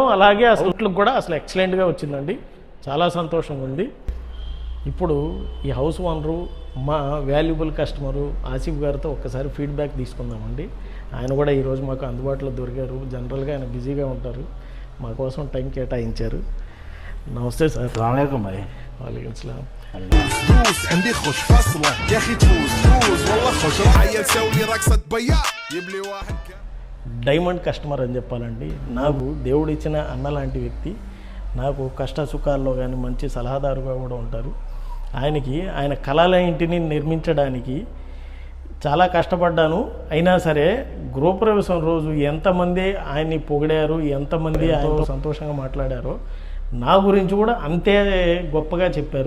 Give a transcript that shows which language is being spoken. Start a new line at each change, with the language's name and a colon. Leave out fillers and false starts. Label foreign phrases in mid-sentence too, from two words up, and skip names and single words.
Telugu: అలాగే అవుట్లుక్ కూడా అసలు ఎక్సలెంట్గా వచ్చిందండి, చాలా సంతోషంగా ఉంది. ఇప్పుడు ఈ
English: house owner
Telugu: మా
English: valuable customer
Telugu: ఆసిఫ్ గారితో ఒక్కసారి ఫీడ్బ్యాక్ తీసుకుందామండి. ఆయన కూడా ఈరోజు మాకు అందుబాటులో దొరికారు. జనరల్గా ఆయన బిజీగా ఉంటారు, మా కోసం టైం కేటాయించారు. నమస్తే సార్.
Arabic: السلام عليكم भाई. وعليكم السلام. فلوس عندي خش فصلة يا اخي تفوز فوز والله خش عيل سوي رقصة بياع يبلي واحد
English: diamond customer
Telugu: అని చెప్పాలండి. నాకు దేవుడు ఇచ్చిన అన్న లాంటి వ్యక్తి, నాకు కష్ట సుఖాల్లో కానీ మంచి సలహాదారుగా కూడా ఉంటారు. ఆయన కళల ఇంటిని నిర్మించడానికి చాలా కష్టపడ్డాను. అయినా సరే గృహప్రవేశం రోజు ఎంతమంది ఆయన్ని పొగిడారు, ఎంతమంది ఆయనతో సంతోషంగా మాట్లాడారో నా గురించి కూడా అంతే గొప్పగా చెప్పారు.